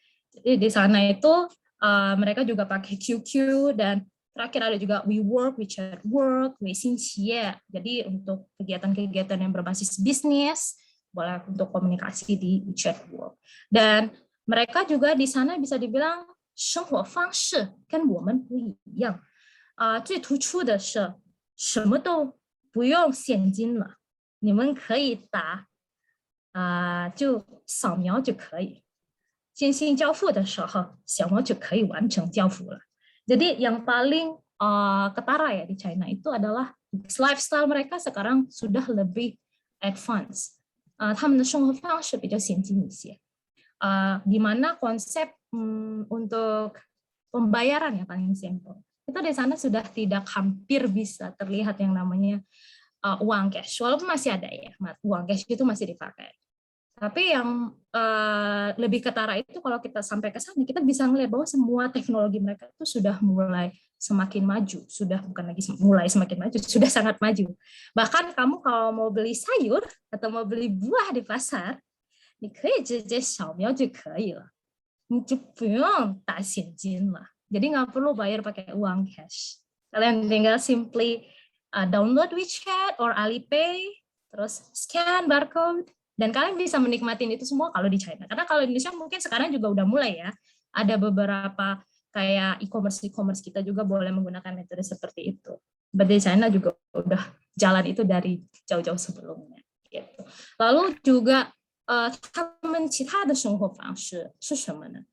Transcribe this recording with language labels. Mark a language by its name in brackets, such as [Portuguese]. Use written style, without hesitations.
[Indonesian] Jadi di sana itu mereka juga pakai QQ, dan terakhir ada juga WeWork, WeChat Work, Weixin Qie. Jadi untuk kegiatan-kegiatan yang berbasis bisnis, boleh untuk komunikasi di WeChat Work. Dan mereka juga di sana bisa dibilang [Chinese] 生活方式跟我们不一样。最突出的是什么都不用现金了，你们可以打就扫描就可以。进行交付的时候，扫描就可以完成交付了。 [Indonesian] Jadi yang paling ketara ya di China itu adalah lifestyle mereka sekarang sudah lebih advance. [Chinese] 他们的生活方式比较先进一些。 [Indonesian] di mana konsep untuk pembayaran yang paling simpel. Itu di sana sudah tidak hampir bisa terlihat yang namanya uang cash. Walaupun masih ada ya, uang cash itu masih dipakai. Tapi yang lebih ketara itu kalau kita sampai ke sana, kita bisa melihat bahwa semua teknologi mereka itu sudah mulai semakin maju. Sudah bukan lagi mulai semakin maju, sudah sangat maju. Bahkan kamu kalau mau beli sayur atau mau beli buah di pasar, [Chinese] 你可以直接扫描就可以了，你就不用打现金了。 [Indonesian] Jadi nggak perlu bayar pakai uang cash. Kalian tinggal [English] simply download WeChat or Alipay, [Indonesian] terus scan barcode, dan kalian bisa menikmatin itu semua kalau di China. Karena kalau di Indonesia mungkin sekarang juga udah mulai ya, ada beberapa kayak e-commerce kita juga boleh menggunakan metode seperti itu. Di China juga udah jalan itu dari jauh-jauh sebelumnya. Gitu. Lalu juga [Chinese] 他们其他的生活方式是什么呢？